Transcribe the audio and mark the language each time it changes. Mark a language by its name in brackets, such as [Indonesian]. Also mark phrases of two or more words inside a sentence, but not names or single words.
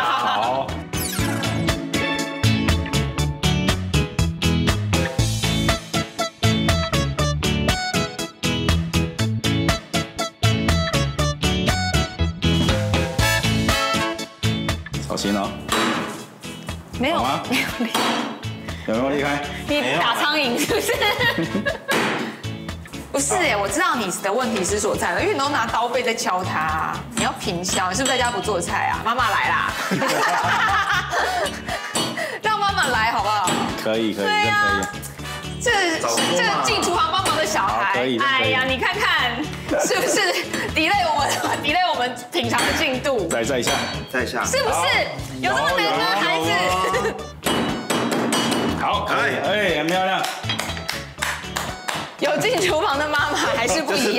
[Chinese] 好。小心哦。沒有嗎？有沒有離開？你打蒼蠅是不是？不是哎，我知道你的問題是所在的，因為你都拿刀背在敲它，你要平削，你是不是在家不做菜啊？媽媽來啦，讓媽媽來好不好？可以，可以，對呀，這進廚房幫忙的小孩，哎呀，你看看是不是 delay 我們品嘗的進度？再一下，在下，是不是有這麼難嗎，孩子？好，可以，哎，很漂亮。有進廚房的媽媽還是不一樣。